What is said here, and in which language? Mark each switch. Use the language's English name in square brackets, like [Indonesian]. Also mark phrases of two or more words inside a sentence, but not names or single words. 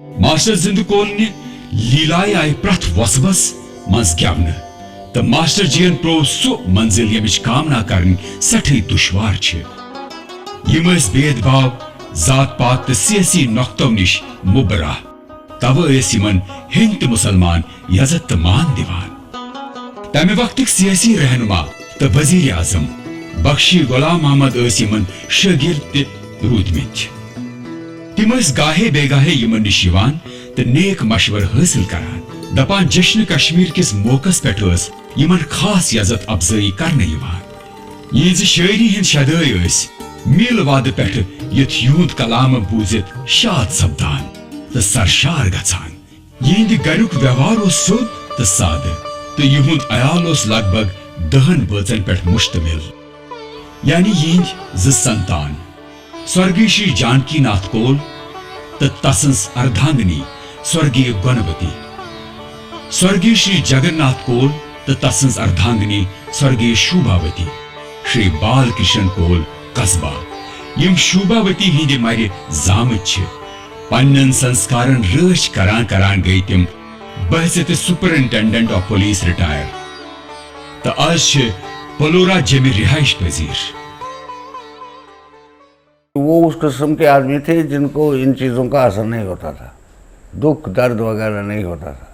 [Kashmiri] मास्टर जिंदकोल ने लीलाय आय प्रथ वसबस मज गेवन तो मास्टर जीन प्रो सो मंजिल यमिच कामना करन सठे दुश्वार छे। यम भेदभाव जात पात तो सियासी नक्तों निश मुबरा तव यमन हिंद तो मुसलमान यजत तो मान दिवान। तमे वक्त सियासी रहनुमा तो वजीर आजम बख्शी गुलाम अहमद यमन शागिर्द रूदमित। तिम गाहे बेगाहे यमन निश यवान तो नेक मशवर हासिल करान। दपान जश्न कश्मीर किस मौकस पे यमन खास यजत अफजाई करने यवान। ये शायरी हिंद शदाई मील वाद पे यथ यूद कलाम बूजित शाद सपदान तो सरशार गचान। यहंद गरुक व्यवहार सोद तो साद तो यहुंद अयाल लगभग 10 बचन पे मुश्तमिल। यानी यहंद 2 संतान स्वर्गीय श्री जानकी नाथ कोल तो तसंस अर्धांगिनी स्वर्गीय गुणवती, स्वर्गीय श्री जगन्नाथ कोल तो तसंस अर्धांगिनी स्वर्गीय शोभावती, श्री बालकृष्ण कोल कस्बा। यम शोभावती हिंदे मारे जामत पन्न संस्कारन रच करान करान गई तिम बहसत [English] superintendent of police [Kashmiri] रिटायर तो आज पलोरा जमी रिहाइश पजीर। [Hindi] वो उस किस्म के आदमी थे जिनको इन चीज़ों का असर नहीं होता था, दुख दर्द वगैरह नहीं होता था।